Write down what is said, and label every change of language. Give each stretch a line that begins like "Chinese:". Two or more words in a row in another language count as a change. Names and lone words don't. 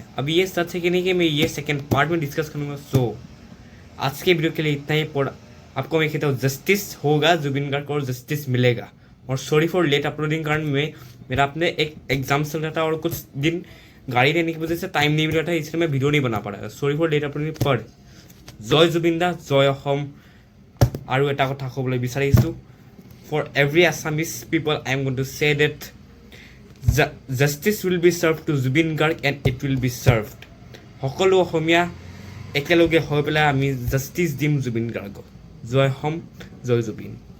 Hindi: अभी ये सच है कि नहीं, कि मैं ये
English: second part
Hindi: में डिस्कस करूँगा। सो आज के वीडियो के लिए इतना ही। आपको मैं कहता हूँ जस्टिस होगा जुबिन गार्ग को, और जस्टिस मिलेगा। और
English: sorry for late uploading,
Hindi: कारण मेरा अपने एक एग्जाम चल रहा था और कुछ दिन गाड़ी लेने की वजह से टाइम नहीं मिल रहा था, इसलिए मैं वीडियो नहीं बना पा रहा था।
English: sorry for late uploading.
Assamese: पर জয় জুবিন দা, জয় অসম। আৰু এটা কথা ক'বলৈ বিচাৰিছোঁ,
English: for every Assamese people, I am going to say that justice will be served to Zubin Garg and it will be served.
Assamese: সকলো অসমীয়া একেলগে হৈ পেলাই আমি জাষ্টিছ দিম জুবিন গাৰ্গক। জয় হম, জয় জুবিন।